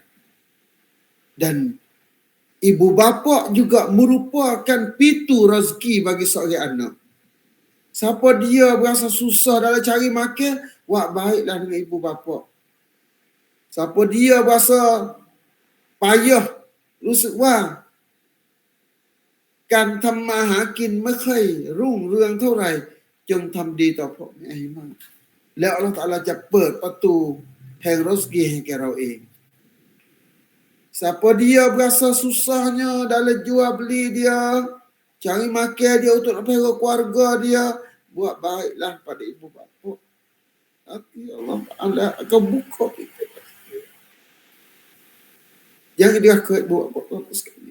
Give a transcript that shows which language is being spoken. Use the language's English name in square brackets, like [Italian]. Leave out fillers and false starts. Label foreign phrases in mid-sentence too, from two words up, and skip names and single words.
[Malay] Dan ibu bapa juga merupakan pintu rezeki bagi seorang anak. Siapa dia berasa susah dalam cari makan, buat baiklah dengan ibu bapa. Siapa dia berasa payah, rusuk wah, kan [Thai] ทำมาหากินไม่ค่อยรุ่งเรืองเท่าไหร่จงทำดีต่อพ่อแม่ให้มากแล้วอัลเลาะห์ตะอาลาจะเปิดประตูแห่งรสกีให้แก่เราเอง [Malay] Siapa dia berasa susahnya dalam jual beli dia, cari makan dia untuk nak pelihara keluarga dia, buat baiklah pada ibu bapa. Nanti Allah Ta'ala akan buka kita. Jangan diraka ibu bapa sekali.